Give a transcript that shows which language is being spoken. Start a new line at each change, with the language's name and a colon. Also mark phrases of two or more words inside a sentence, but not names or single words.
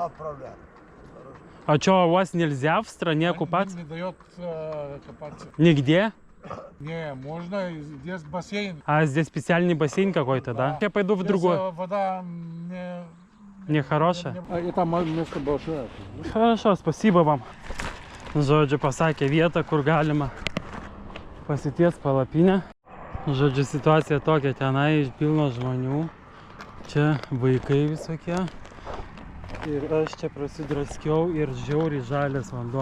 Russian: А что, у вас нельзя в стране купаться? Не дает копаться. Нигде? Не, можно, здесь бассейн. А здесь специальный бассейн какой-то, да? Я пойду в другой. Вода Нехорошая? Это место большое. Хорошо, спасибо вам.
Lithuanian: Žodžiu, pasakė vietą, kur galima pasities palapinę. Žodžiu, situacija tokia, tenai pilno žmonių. Čia vaikai visokie. Ir aš čia prasidraskiau ir žiauriai žalias vanduo.